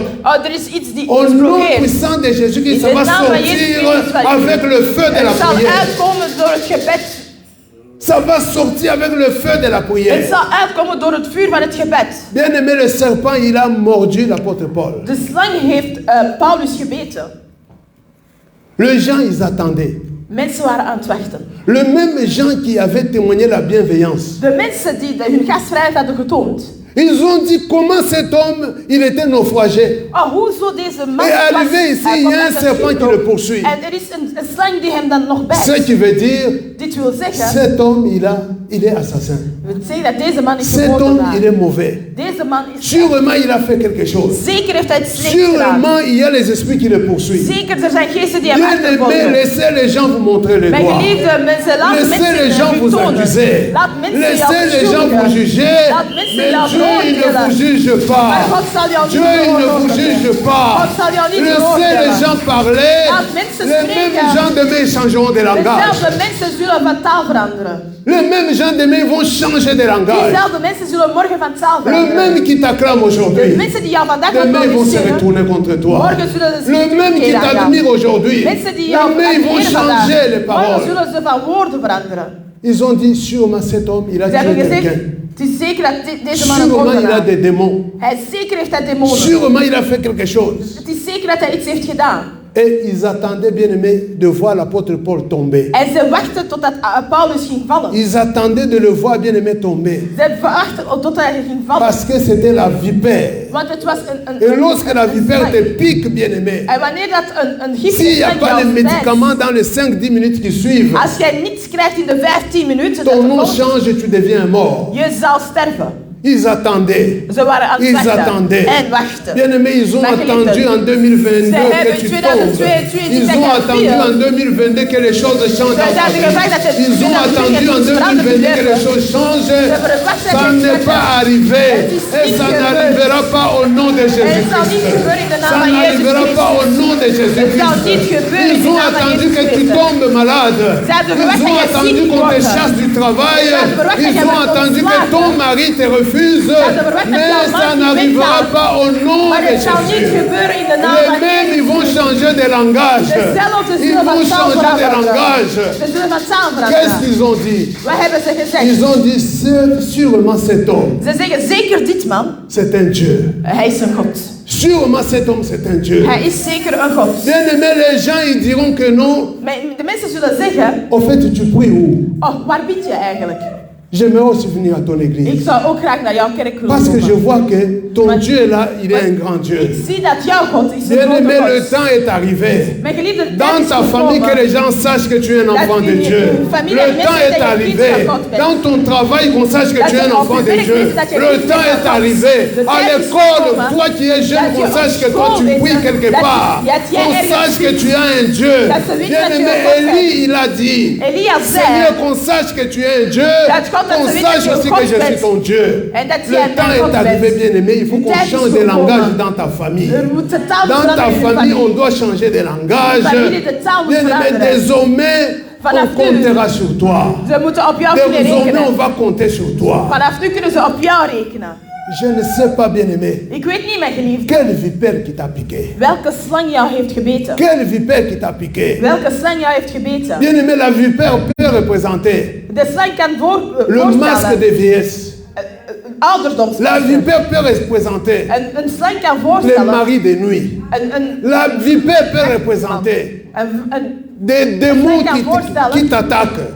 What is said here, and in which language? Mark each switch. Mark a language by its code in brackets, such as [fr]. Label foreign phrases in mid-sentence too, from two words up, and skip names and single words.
[nl] Oh, er is iets die [fr] Au [nl] iets [fr] nom [nl] blokkeert. [fr] puissant de Jésus-Christ, [nl] In [fr] ça [nl] de [fr] va [nl] naam van Jezus [fr] sortir [nl] Christus van u. [fr] avec le feu de la [nl] Het zal [fr] prière. [nl] uitkomen door het gebed. [fr] Ça va sortir avec le feu de la [nl] Het [fr] prière. [nl] zal uitkomen door het vuur van het gebed. [fr] Bien aimé, le serpent, il a mordu l'apôtre Paul. [nl] De slang heeft Paulus gebeten. [fr] Les gens, ils attendaient. [nl] Mensen waren aan het wachten. [fr] Le même gens qui avaient témoigné la bienveillance. [nl] De mensen die hun gastvrijheid hadden getoond. [fr] Ils ont dit comment cet homme, il était naufragé. [nl] Oh, hoezo deze man [fr] Et arrivé ici, il y a un serpent qui le poursuit. [nl] En er is een slang die hem dan nog [fr] Ce [nl] bijt. [fr] qui veut dire, [nl] Dit wil zeggen, [fr] cet homme, il est assassin. [nl] wil zeggen dat deze man is [fr] Cet homme, [nl] gemoordenaar. [fr] il est mauvais. [nl] Deze man is... [fr] Sûrement, il a fait quelque chose. [nl] Zeker heeft hij het slecht gedaan. [fr] Sûrement, il y a les esprits qui le poursuivent. [nl] Zeker, er zijn geesten die hem [fr] Bien aimé, [nl] achtervolgen. [fr] laissez les gens vous montrer les [nl] Mijn [fr] doigts. [nl] geliefde mensen, laat [fr] Laissez les gens [nl] mensen [fr] vous [nl] u tonen. [fr] accuser. [nl] Laat mensen jou [fr] Laissez les gens vous [nl] beschuldigen. [fr] juger. [nl] Laat mensen [fr] Mais [nl] jou [fr] Dieu, il ne [nl] veroordelen. [fr] vous juge [nl] Maar [fr] pas. [nl] God zal jou niet [fr] Dieu, il ne vous [nl] veroordelen. [fr] juge pas. [nl] God zal jou niet [fr] Laissez les [nl] veroordelen. [fr] gens parler. [nl] Laat mensen [fr] Les mêmes [nl] spreken. [fr] gens demain changeront de langage. [nl] Dezelfde mensen zullen van taal veranderen. [fr] Les mêmes gens demain vont changer de langage. [nl] Dezelfde mensen zullen morgen van taal [fr] Le [nl] veranderen. [fr] même qui t'acclame [nl] De [fr] aujourd'hui, [nl] mensen die jou vandaag [fr] demain ils vont se [nl] applaudisseren, [fr] retourner contre toi. [nl] morgen zullen ze [fr] Le [nl] zich [fr] même qui [nl] terugkeren aan jou. [fr] t'admire aujourd'hui, [nl] Mensen die jou [fr] demain ils vont [nl] admireren vandaag, [fr] changer les [nl] morgen [fr] paroles. [nl] zullen ze van woorden veranderen. [fr] Ils ont dit sûrement cet homme, il a [nl] Ze hebben [fr] tué [nl] gezegd, [fr] quelqu'un. [nl] het is zeker dat deze man een [fr] Sûrement il a [nl] moordenaar [fr] des démons. [nl] Hij zeker heeft hij demonen. [fr] Sûrement il a fait quelque chose. [nl] Het is zeker dat hij iets heeft gedaan. [fr] Et ils attendaient, bien aimé, de voir l'apôtre Paul tomber. [nl] En ze wachten totdat Paulus ging vallen. [fr] Ils attendaient de le voir, bien aimé, tomber. [nl] Ze wachten totdat hij ging vallen. [fr] Parce que c'était la vipère. [nl] Want het was [fr] Et lorsque la vipère te pique, bien aimé, [nl] En wanneer dat een [fr] s'il n'y a [nl] giftige [fr] pas de [nl] slang jou [fr] médicaments dans les 5-10 minutes qui suivent, [nl] bijt, als jij niets krijgt in de 15 minuten, [fr] ton nom [nl] dat [fr] change et tu deviens mort. [nl] je zal sterven. [fr] Ils attendaient. [nl] Ze waren aan het [fr] Ils [nl] wachten [fr] attendaient. [nl] en wachten. [fr] Bien-aimés, ils ont [nl] Mijn [fr] attendu [nl] geliefden, [fr] en 2022 [nl] ze hebben [fr] que tu [nl] in [fr] tombes. [nl] 2022 [fr] Ils ont attendu en 2022 que les choses changent dans ta [nl] hebben gevraagd dat [fr] vie. [nl] het [fr] Ils ont attendu en 2022 que les choses changent. Ça n'est pas arrivé. Et ça n'arrivera pas au nom de Jésus-Christ. Ça n'arrivera pas au nom de Jésus-Christ. Ils ont attendu que tu tombes malade. Ils ont attendu qu'on te chasse du travail. Ils ont attendu que ton mari te refuse. Mais ça n'arrivera pas au nom de Jésus. Les mêmes, ils vont changer de langage. Ils vont changer de langage. Qu'est-ce qu'ils ont dit? Ils ont dit sûrement cet homme. [nl] Ze zeggen zeker dit man, [fr] C'est un Dieu. [nl] hij is een God. [fr] Sûrement cet homme, c'est un Dieu. [nl] Hij is zeker een God. [fr] Bien aimé, les gens, ils diront que non. [nl] Maar de mensen zullen zeggen, [fr] Au fait, tu pries où? [nl] oh, waar bid je eigenlijk? [fr] J'aimerais aussi venir à ton [nl] Ik [fr] église. [nl] zou ook graag naar jouw kerk willen [fr] Parce que je [nl] komen. [fr] vois que ton Dieu est là, il est un grand Dieu. [nl] Ik zie dat jouw God is een [fr] Bien [nl] grote [fr] aimé, le [nl] God. [fr] temps est arrivé. [nl] Mijn geliefde, de tijd [fr] Dans [nl] is [fr] ta famille, que [nl] gekomen. [fr] les gens sachent que tu es un enfant de Dieu. Le temps est arrivé. Dans ton travail, qu'on sache que tu es un enfant de Dieu. Le temps est arrivé. À l'école, toi qui es jeune, qu'on sache que toi tu pries quelque part. Qu'on sache que tu as un Dieu. Bien aimé, Élie, il a dit, [nl] Elia [fr] c'est mieux [nl] zei, [fr] qu'on sache que tu es un Dieu, qu'on sache aussi que je suis ton Dieu. Le temps est arrivé, bien aimé, il faut qu'on change de langage dans ta famille. [nl] er moet de taal [fr] Dans ta [nl] veranderen in de [fr] famille, on [nl] familie. [fr] doit changer de langage. [nl] Familie, de taal moet [fr] Bien aimé, [nl] veranderen. [fr] désormais, [nl] Vanaf [fr] on comptera sur toi. [nl] Ze moeten op jou kunnen [fr] Désormais, on [nl] rekenen. [fr] va compter sur toi. [nl] Vanaf nu kunnen ze op jou rekenen. [fr] Je ne sais pas, bien aimé, [nl] Ik weet niet, mijn geliefde, [fr] quelle vipère qui t'a piqué. [nl] welke slang jou heeft gebeten. [fr] Quelle vipère qui t'a piqué. [nl] Welke slang jou heeft gebeten. [fr] Bien aimé, la vipère peut représenter [nl] De slang kan [fr] le masque [nl] voorstellen [fr] de vieillesse. La [nl] ouderdomsmasken. [fr] vipère peut représenter [nl] Een slang kan [fr] le [nl] voorstellen [fr] mari de nuit. La vipère peut représenter des démons qui t'attaquent.